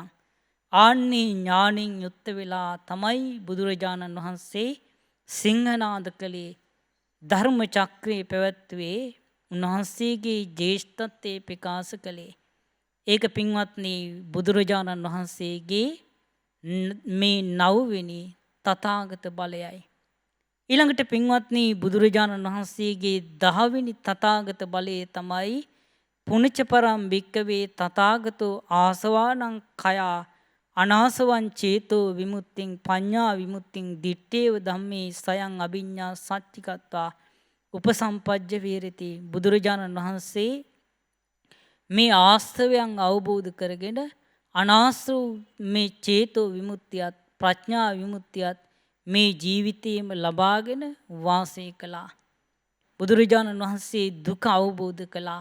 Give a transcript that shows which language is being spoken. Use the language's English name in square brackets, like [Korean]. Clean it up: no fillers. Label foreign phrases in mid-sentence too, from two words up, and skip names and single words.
[Sinhala] ආන්නේ ඥාණයෙන් යුක්ත වෙලා තමයි බුදුරජාණන් වහන්සේ සිංහනාද කළේ, ධර්ම චක්‍රයේ පැවැත්වුවේ, උන්වහන්සේගේ ජේෂ්ඨත්වයේ ප්‍රකාශ කළේ. ඒක පින්වත්නි බුදුරජාණන් වහන්සේගේ මේ 9 වෙනි තථාගත බලයයි. ඊළඟට පින්වත්නි බුදුරජාණන් වහන්සේගේ 10 වෙනි තථාගත බලය තමයි [Pali] පුණ්‍යච පරම් භික්කවේ තථාගතෝ ආසවානං කයා අනාසවං චේතෝ විමුක්තිං පඤ්ඤා විමුක්තිං දිත්තේව ධම්මේ සයං අභිඤ්ඤා සච්චිකත්වා උපසම්පජ්ජ විහෙරති. [Sinhala] බුදුරජාණන් වහන්සේ මේ ආස්තවයන් අවබෝධ කරගෙන අනාස්ව මේ චේතෝ විමුක්තියත් ප්‍රඥා විමුක්තියත් මේ ජීවිතයේම ලබාගෙන වාසය කළා. බුදුරජාණන් වහන්සේ දුක අවබෝධ කළා.